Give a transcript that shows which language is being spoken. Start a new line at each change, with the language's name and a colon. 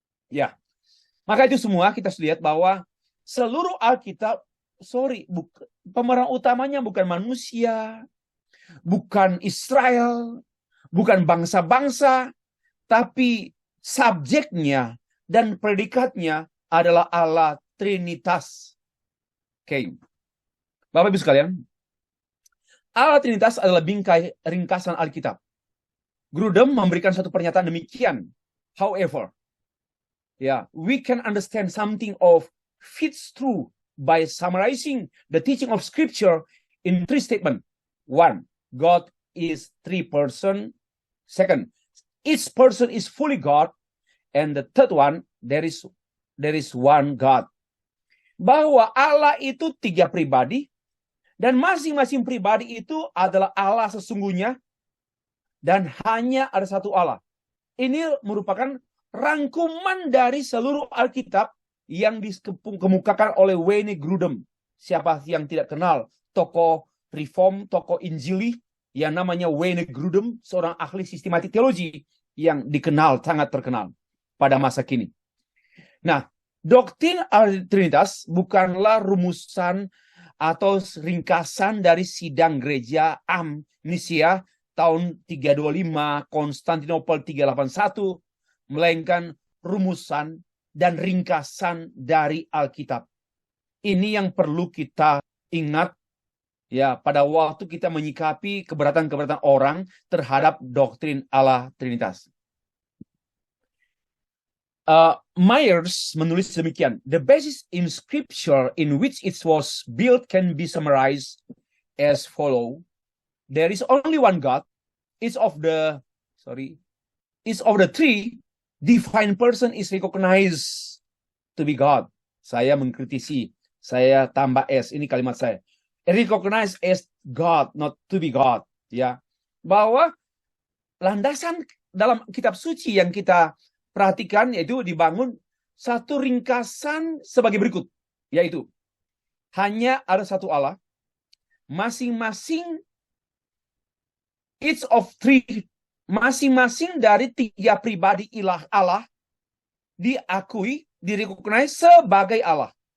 Indonesian: Ya, maka itu semua kita lihat bahwa seluruh Alkitab, pemeran utamanya bukan manusia, bukan Israel, bukan bangsa-bangsa, tapi subjeknya dan predikatnya adalah Allah Trinitas. Oke. Bapak Ibu sekalian, Allah Trinitas adalah bingkai ringkasan Alkitab. Grudem memberikan satu pernyataan demikian.
English: However, we can understand something of fits through by summarizing the teaching of Scripture in three statements. One, God is three person. Second, each person is fully God. And the third one, there is one God.
Indonesian: Bahwa Allah itu tiga pribadi, dan masing-masing pribadi itu adalah Allah sesungguhnya, dan hanya ada satu Allah. Ini merupakan rangkuman dari seluruh Alkitab yang dikemukakan oleh Wayne Grudem. Siapa yang tidak kenal tokoh Reform, tokoh Injili yang namanya Wayne Grudem, seorang ahli sistematik teologi yang dikenal, sangat terkenal pada masa kini. Nah, doktrin Trinitas bukanlah rumusan atau ringkasan dari sidang gereja Amnesia tahun 325, Konstantinopel 381, melainkan rumusan dan ringkasan dari Alkitab. Ini yang perlu kita ingat ya pada waktu kita menyikapi keberatan-keberatan orang terhadap doktrin Allah Trinitas. Myers menulis demikian.
English: The basis in Scripture in which it was built can be summarized as follow. There is only one God. Each of the three divine person is recognized to be God.
Indonesian: Saya mengkritisi, saya tambah S, ini kalimat saya.
English: Recognized as God, not to be God.
Indonesian: Ya, bahwa landasan dalam kitab suci yang kita perhatikan yaitu dibangun satu ringkasan sebagai berikut, yaitu hanya ada satu Allah, masing-masing
English: each of three,
Indonesian: masing-masing dari tiga pribadi ilah Allah diakui, direcognize sebagai Allah.